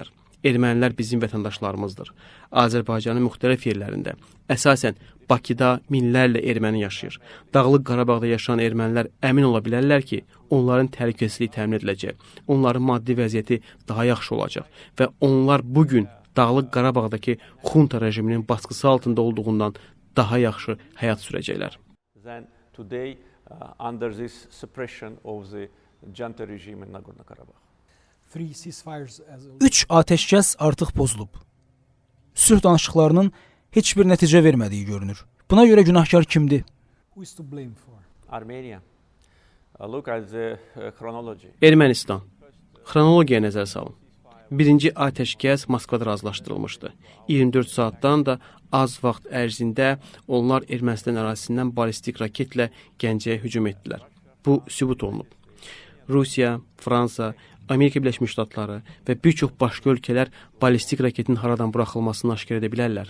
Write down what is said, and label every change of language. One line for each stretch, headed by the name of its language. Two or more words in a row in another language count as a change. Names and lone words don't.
Azerbaijani: Ermənilər bizim vətəndaşlarımızdır. Azərbaycanın müxtəlif yerlərində, əsasən Bakıda minlərlə erməni yaşayır. Dağlıq Qarabağda yaşayan ermənilər əmin ola bilərlər ki, onların təhlükəsizliyi təmin ediləcək, onların maddi vəziyyəti daha yaxşı olacaq və onlar bugün Dağlıq Qarabağdakı xunta rejiminin baskısı altında olduğundan daha yaxşı həyat sürəcəklər.
English: Then today, under this suppression of the junta regime in Nagorno-Karabakh. 3 ceasefires as
Azerbaijani: 3 atəşkəs artıq pozulub. Sülh danışıqlarının heç bir nəticə vermədiyi görünür. Buna görə günahkar kimdir?
English: who is to blame for? Armenia. Look at the chronology.
Azerbaijani: Ermənistan. Xronologiyaya nəzər salın. Birinci atəşkəs Moskvada razılaşdırılmışdı. 24 saatdan da az vaxt ərzində onlar Ermənistan ərazisindən ballistik raketlə Gəncəyə hücum etdilər. Bu sübut olunub. Rusiya, Fransa, Amerika Birləşmiş Ştatları və bir çox başqa ölkələr ballistik raketin haradan buraxılmasını aşkar edə bilərlər.